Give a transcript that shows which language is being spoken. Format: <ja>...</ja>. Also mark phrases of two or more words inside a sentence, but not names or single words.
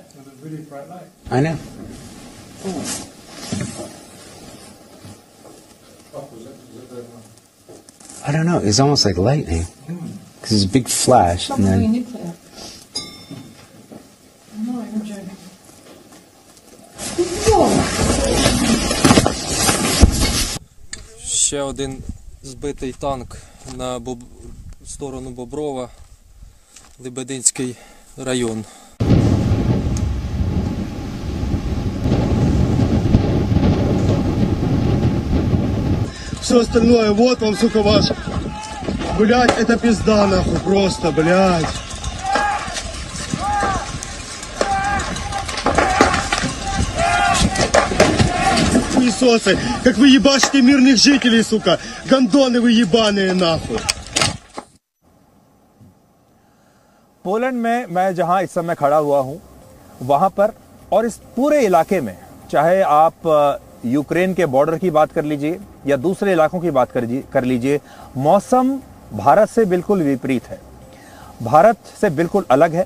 <en>I know. I don't know. It's almost like lightning. Because it's a big flash and then. nuclear. I'm not even joking.</en> <uk>Ще один збитий танк на сторону Боброва, Лебединський район.</uk> <ru>Все остальное, вот вам, сука, ваш. Блять, это пизда, нахуй, просто, блять. Хуесосы, как вы ебашите мирных жителей, сука. Гондоны вы ебаные, нахуй.</ru> <hi>पोलैंड में मैं जहां इस समय खड़ा हुआ हूं, वहां पर और इस पूरे इलाके में, चाहे आप यूक्रेन के बॉर्डर की बात कर लीजिए या दूसरे इलाकों की बात कर लीजिए, मौसम भारत से बिल्कुल विपरीत है, भारत से बिल्कुल अलग है।</hi>